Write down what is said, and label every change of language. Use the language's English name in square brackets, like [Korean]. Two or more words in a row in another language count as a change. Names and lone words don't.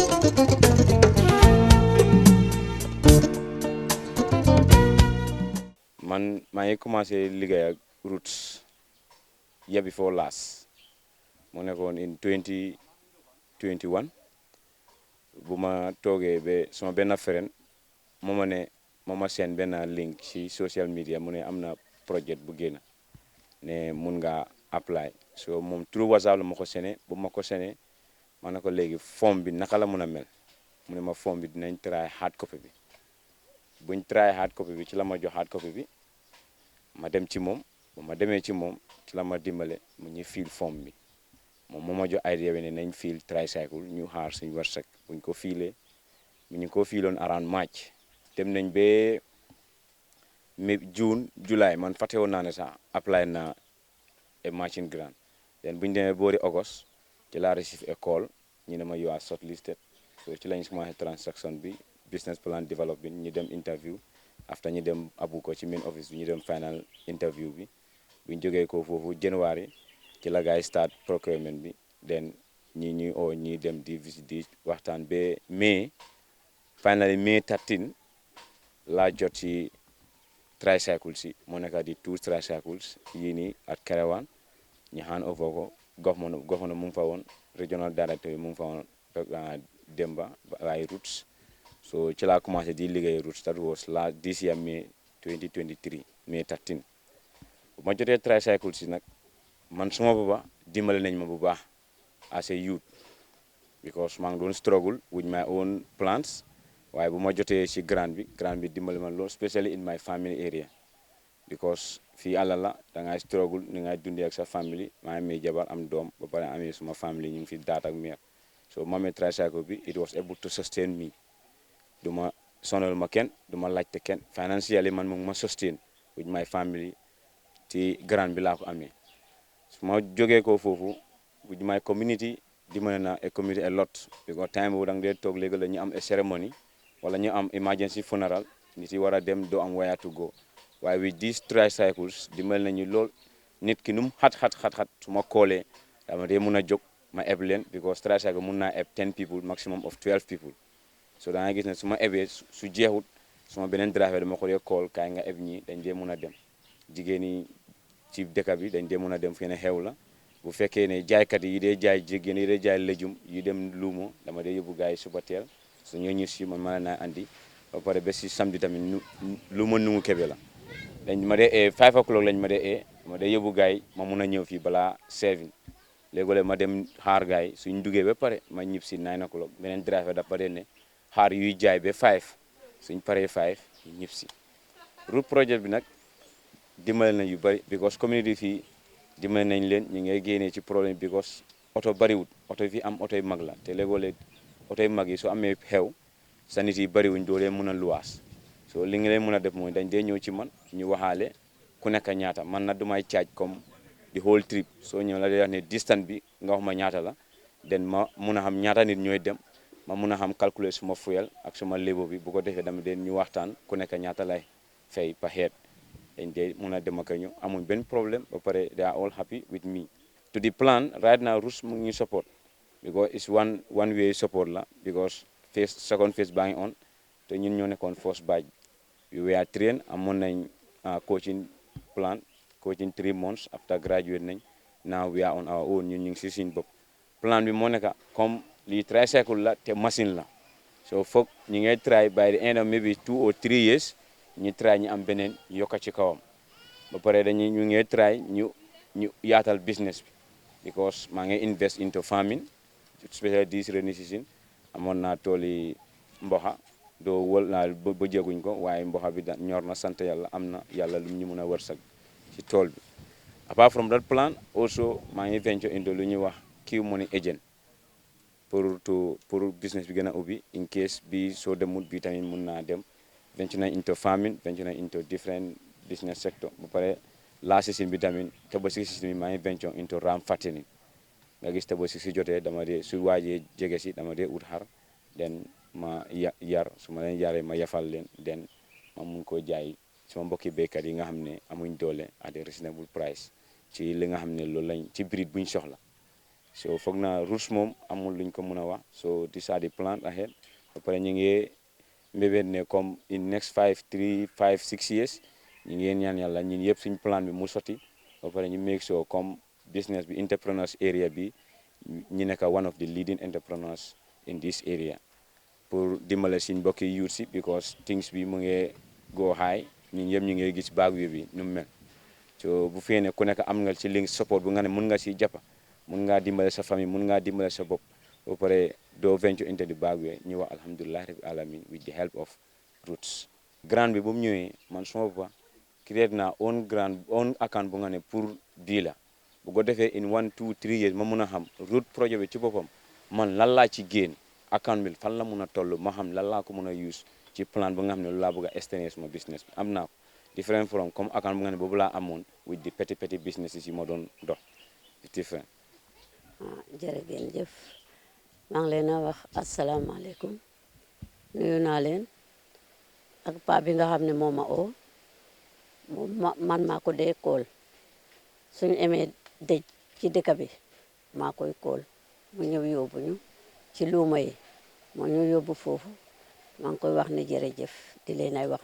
[Wolof] man maa ngi commencé liggéey ak Roots [English] year before last [Wolof] mu nekkoon in 2021 bu ma toogee ba sama benn friend moo ma seen benn link ci [English] social media [Wolof] mu ne am na projet bu génn ne mun nga apply so moom through WhatsApp la ma ko sene bu ma ko sene ma ne ko léegi form bi naka la mun a mel mu ne ma form bi dinañ [English] try hard copy [Wolof] bi buñ [English] try hard copy [Wolof] bi ci la ma jox [English] hard copy [Wolof] bi ma dem ci moom bu ma demee ci moom ci la ma dimbale mu ñu fiil form bi moom moo ma jox idea bi ne nañ fiil tricycle ñu xaar suñu wërsëg buñ ko fiilee ñu ko fiiloon [English] around March [Wolof] dem nañ ba June July man fàtte woon naa ne sax apply na a [English] matching grant [Wolof] then buñ demee boori August ci la [English] receive a call [Wolof] ñu ne ma [English] you are shortlisted [Wolof] so ci lañ commencé transaction bi [English] business plan development [Wolof] ñu dem interview after ñu dem abu ko ci [English] main office [Wolof] bi ñu dem [English] final interview [Wolof] bi buñ jógee ko foofu January ci la gaay [English] start procurement [Wolof] bi then ñuy oo ñi dem di visit di waxtaan ba finally May 13 laa jot ci tricycles si moo nekk di [English] two tricycles [Wolof] yii nii ak Kerewan ñu [English] hand over [Wolof] ko governor mu ngi fa woon [English] regional director [Wolof] bi mu ngi fa woon Demba ay Roots so ci laa commencé di liggéey Roots [English] that was this year May [Wolof] 2023 May 13 bu ma jotee tricycles si nag man suma booba dimbale nañ ma bu baax [English] as a youth because [Wolof] maa ngi doon struggle [English] with my own plans [Wolof] waaye bu ma jotee ci grant bi dimbale ma lool [English] especially in my family area because [Wolof] fii àlla la da ngay struggle ni ngay dundee ak sa family maa amee jabar am doom ba pare amee suma family ñu ngi fi daat ak meer so ma amee tricycle bi [English] it was able to sustain me [Wolof] du ma sonal ma kenn du ma laajte kenn financially man mu ngi ma [English] sustain with my family [Wolof] ci grant bi laa ko amee su ma jógee ko foofu [English] with my community [Wolof] dimbale na a [English] community a lot because [Wolof] time boobu da nga dee toog léegi la ñu am a ceremony wala ñu am [English] emergency funeral [Wolof] nit yi war a dem doo am [English] where to go [Wolof] waaye [English] with these tricycles [Wolof] dimbale nañu lool nit ki nu mu xat su ma koolee dama dee mun a jóg ma eb leen [English] because tricycle [Wolof] mun naa eb [English] 10 people maximum of 12 people so [Wolof] da nga gis ne su ma ebee su jeexut suma beneen driver dama ko dee call kaay nga eb ñi dañ dee mun a dem jigéen ñi ci dëkk bi dañ dee mun a dem fi ne xew la bu fekkee ne jaaykat yi dee jaay jigéen yi dee jaay léjum yi dem luumo dama dee yóbbu gars yi suba teel su ñoo ñu si man ma naa andi ba pare ba si samedi tamit lu ma nungu kebe la dañ ma dee 5 o'clock lañ ma dee ma dee yóbbu gars yi ma mun a ñëw fii balaa 7 léegi ma dem xaar gars yi suñ duggee ba pare ma ñib si 9 o'clock beneen driver dafa dee ne xaar yuy jaay ba 5 suñ paree 5 ñu ñib si route projet bi nag dimbale na yu bëri [English] because community [Wolof] fii dimbale nañ leen ñu ngay génnee ci problème because oto bëriwut oto fii am oto yu mag la te léegoo-léeg oto yu mag yi soo amee xew sa nit yi bëriwuñ doo leen mën a luwaas so li nga leen mën a def mooy dañ dee ñëw ci man ñu waxaale ku nekk ñaata man na du may caaj comme [English] the whole trip [Wolof] soo ñëw la day wax ne distance bi nga wax ma ñaata la den ma mun a xam ñaata nit ñooy dem ma mun a xam calculer suma fuel ak suma lébo bi bu ko defee dama den ñu waxtaan ku nekk ñaata lay fay pa xeet dañ dee mun a dem ak ñu amuñ benn problème ba pare [English] they are all happy with me to the plan [Wolof] right now Roots mu ngi ñu support because [English] it's one way support [Wolof] la [English] because second phase [Wolof] baa ngi on te ñun ñoo nekkoon [English] first batch we were trained [Wolof] amoon nañ [English] coaching plan coaching 3 months after graduate [Wolof] nañ [English] now we are on our own [Wolof] ñun ñu ngi si suñ bopp plan bi moo nekk comme lii tricycle la te machine la so foog ñu ngay try [English] by the end of maybe 2 or 3 years [Wolof] ñu try ñu am beneen yokka ci kawam ba pare ñu ngay try ñu yaatal business bi because maa ngi [English] invest into farming especially this rainy season [Wolof] amoon naa tooli mboxa doo wol naa ba jéguñ ko waaye mboxa bi ñor na sant yàlla am na yàlla lu ñu mun a wërsëg ci tool bi [English] apart from that plan also [Wolof] maa ngi [English] venture into [Wolof] lu ñuy wax Q Money agent pour business bi gën a ubbi [English] in case [Wolof] bi soo demut bi tamit mun naa dem venture nañ [English] into farming [Wolof] venture nañ [English] into different business sector [Wolof] ba pare [English] last season [Wolof] bi tamit Tabaski season bi maa ngi [English] venture into ram fattening [Wolof] nga gis Tabaski si jotee dama dee su waajee jege si dama dee ut xar den ma yar su ma leen yaree ma yafal leen den ma mun koo jaay sama mbokki béykat yi nga xam ne amuñ doole [English] at a reasonable price [Wolof] ci li nga xam ne loolu lañ ci breed buñ soxla so foog naa roots moom amul luñ ko mën a wax so [English] these are the plans ahead [Wolof] ba pare ñu ngi mbébét ne comme [English] in next 5 6 years [Wolof] ñu ngi ñaan yàlla ñun yëpp suñ plan bi mu sotti ba pare ñu [English] make sure [Wolof] comme business bi entrepreneurs area bi ñu nekk [English] one of the leading entrepreneurs in this area [Wolof] pour dimbale suñ mbokki youth si [English] because things [Wolof] bi mu ngi [English] go high [Wolof] ñun yëpp ñu ngi gis baag bi nu mu mel so bu fee ne ku nekk am nga ci link support bu nga ne mun nga si jàppa mun ngaa dimbale sa famille mun ngaa dimbale sa bopp ba pare doo [English] venture into the back way [Wolof] ñu wax [Arabic] الحمد لله رب العالمين [English] with the help of Roots. [Wolof] Grant bi bu mu ñëwee man suma bopp create naa [English] own account [Wolof] bu nga ne pour bii la bu ko defee [English] in 1 2 3 years [Wolof] ma mun a xam root projet bi ci boppam man lan laa ci génn account bi fan la mun a toll ma xam lan laa ko mun a use ci plan bu nga xam ne lu laa bëgg a extender suma business bi am naa ko [English] different from [Wolof] comme account bu nga ne boobu laa amoon [English] with the petty businesses [Wolof] yi ma doon dox [English] it's different. [Wolof] Jërëjëf maa ngi leen a wax asalaamaaleykum nuyu naa leen ak paa bi nga xam ne moo ma oo man maa ko dee kool suñu amee dëj ci dëkk bi maa koy kool mu ñëw yóbbu ñu ci luuma yi moo ñu yóbbu foofu maa ngi koy wax ne jërëjëf di leen ay wax